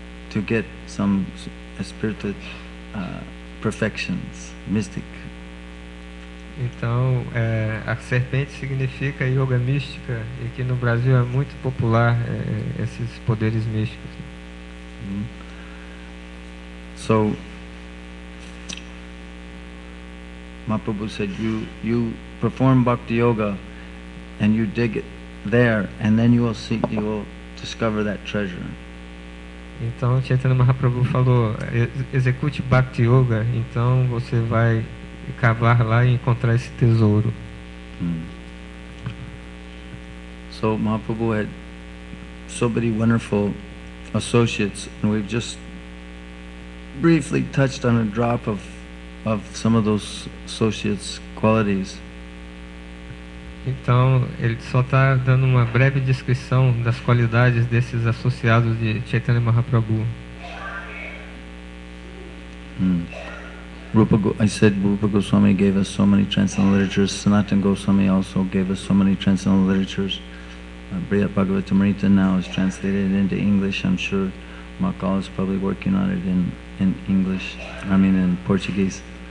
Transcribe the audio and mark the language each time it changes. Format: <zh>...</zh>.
<en>To get some spiritual perfections, mystic.</en> <pt>Então, a serpente significa yoga mística, e que no Brasil é muito popular esses poderes místicos.</pt> <en>So, Mahaprabhu said, you perform bhakti yoga, and you dig it there, and then you will discover that treasure.</en> <pt>Então, Chaitanya Mahaprabhu falou, execute Bhakti Yoga, então você vai cavar lá e encontrar esse tesouro.</pt> <en>So Mahaprabhu had so many wonderful associates, and we've just briefly touched on a drop of some of those associates' qualities.</en> <pt>Então, ele só está dando uma breve descrição das qualidades desses associados de Chaitanya Mahaprabhu.</pt> <en>I said Rupa Goswami gave us so many transcendental literatures. Sanatana Goswami also gave us so many transcendental literatures. Brihad Bhagavatamrita now is translated into English. I'm sure Makal is probably working on it in English, in Portuguese.</en>